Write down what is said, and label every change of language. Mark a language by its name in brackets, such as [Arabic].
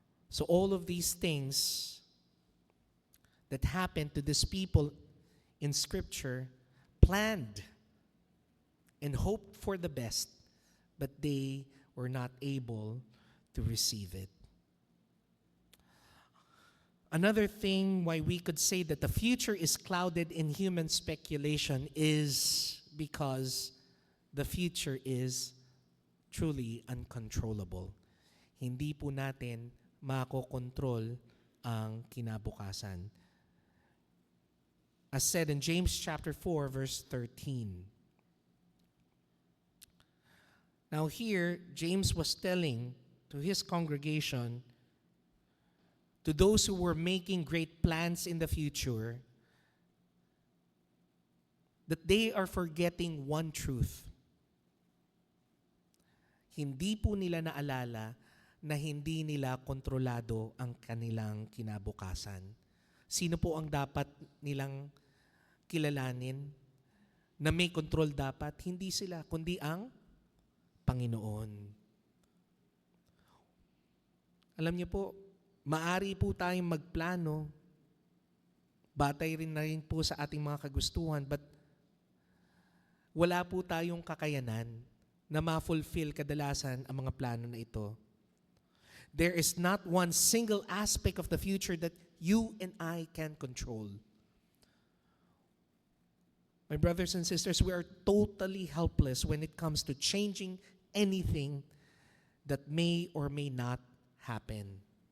[English] So all of these things that happened to these people in Scripture planned and hoped for the best, but they were not able to receive it. Another thing why we could say that the future is clouded in human speculation is because the future is truly uncontrollable. [Filipino] Hindi po natin makokontrol ang kinabukasan. [English] As said in James chapter 4, verse 13. Now here, James was telling to his congregation, to those who were making great plans in the future, that they are forgetting one truth. [Filipino] Hindi po nila naalala na hindi nila kontrolado ang kanilang kinabukasan. Sino po ang dapat nilang kilalanin na may control dapat? Hindi sila, kundi ang Panginoon. Alam niyo po, maari po tayong magplano, batay rin na rin po sa ating mga kagustuhan, but wala po tayong kakayanan na ma-fulfill kadalasan ang mga plano na ito. [English] There is not one single aspect of the future that you and I can control. My brothers and sisters, we are totally helpless when it comes to changing anything that may or may not happen.